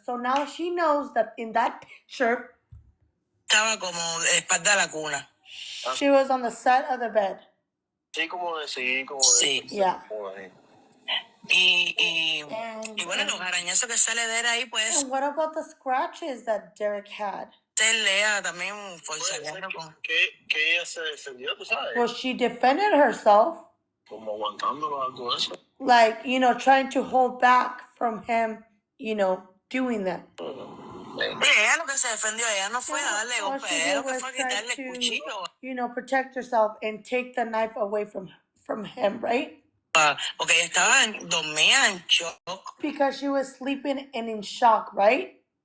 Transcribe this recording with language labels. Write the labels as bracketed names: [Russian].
[English] So now she knows that in that picture. [Spanish] Estaba como espalda a la cuna. [English] She was on the side of the bed. [Spanish] Sí, como sí. [English] Yeah. [Spanish] Y bueno, los arañazos que sale de él ahí, pues. [English] And what about the scratches that Derek had? [Spanish] Lea también fue que ella se defendió, tú sabes. [English] Well, she defended herself. [Spanish] Como aguantándolo, algo de eso. [English] Like, trying to hold back from him, doing that. [Spanish] Ella lo que se defendió, ella no fue a darle golpe, ella lo que fue a quitarle el cuchillo. [English] Protect herself and take the knife away from him, right? [Spanish] Porque ella estaba dormida en shock. [English] Because she was sleeping and in shock, right?